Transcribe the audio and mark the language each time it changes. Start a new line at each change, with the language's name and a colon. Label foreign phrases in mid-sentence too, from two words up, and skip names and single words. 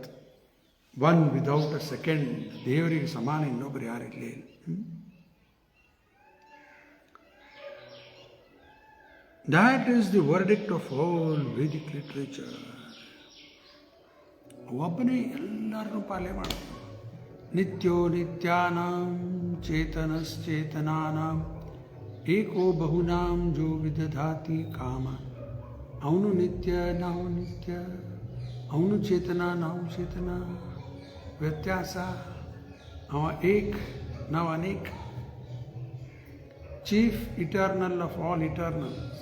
English: 1 without a second.
Kannada: ದೇವರಿಗೆ ಸಮಾನ ಇನ್ನೊಬ್ಬರು ಯಾರಿರಲೇ ಇಲ್ಲ.
English: that is the verdict of all Vedic literature.
Kannada: ಒಬ್ಬನೇ ಎಲ್ಲರನ್ನೂ ಪಾಲನೆ ಮಾಡ್ತಾನೆ.
Sanskrit: ನಿತ್ಯೋ ನಿತ್ಯಾನಾಂ ಚೇತನಶ್ಚೇತನಾನಾಂ ಏಕೋ ಬಹುನಾಂ ಜೋ ವಿದಧಾತಿ ಕಾಮ.
Kannada: ಅವನು ನಿತ್ಯ, ನಾವು ನಿತ್ಯ. ಅವನು ಚೇತನ, ನಾವು ಚೇತನ. ವ್ಯತ್ಯಾಸ, ಅವ ಏಕ್, ನಾವು ಅನೇಕ.
English: chief eternal of all eternal.